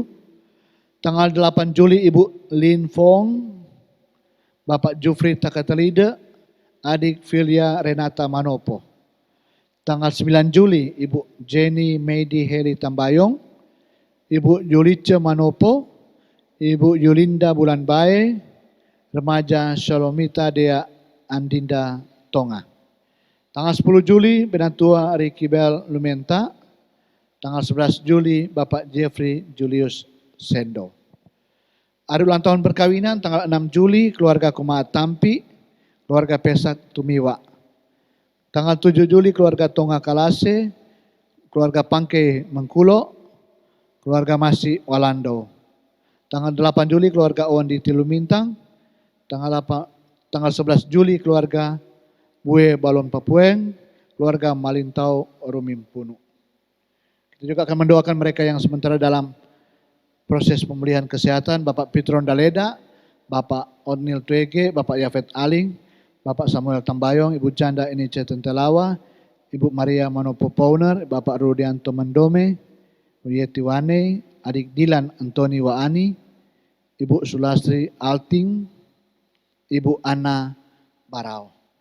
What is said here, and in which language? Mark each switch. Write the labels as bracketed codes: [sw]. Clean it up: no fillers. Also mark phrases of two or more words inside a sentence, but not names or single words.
[id] Tanggal 8 Juli Ibu Lin Fong. Bapak Jufri Takatalide. Adik Filia Renata Manopo. Tanggal 9 Juli Ibu Jenny Meidi Heli Tambayong. Ibu Yulice Manopo, Ibu Yulinda Bulanbae, remaja Shalomita Dea Andinda Tonga. Tanggal 10 Juli Benatua Ricky Bel Lumenta. Tanggal 11 Juli Bapak Jeffrey Julius Sendo. Hari ulang tahun perkawinan tanggal 6 Juli keluarga Kumaat Tampi, keluarga Pesak Tumiwa. Tanggal 7 Juli keluarga Tonga Kalase, keluarga Pangke Mengkulo, keluarga Masi Walando. Tanggal 8 Juli keluarga Owen di Tilumintang. Tanggal 11 Juli keluarga Bue Balon Papueng, keluarga Malintau Rumimpunu. Kita juga akan mendoakan mereka yang sementara dalam proses pemulihan kesehatan, Bapak Pitron Daleda, Bapak Odnil Tuege, Bapak Yafet Aling, Bapak Samuel Tambayong, Ibu Janda Inice Tentelawa, Ibu Maria Manopo Pauner, Bapak Rudianto Mendome, Yeti Wane, adik Dilan Antoni Waani, Ibu Sulastri Alting, Ibu Ana Barau.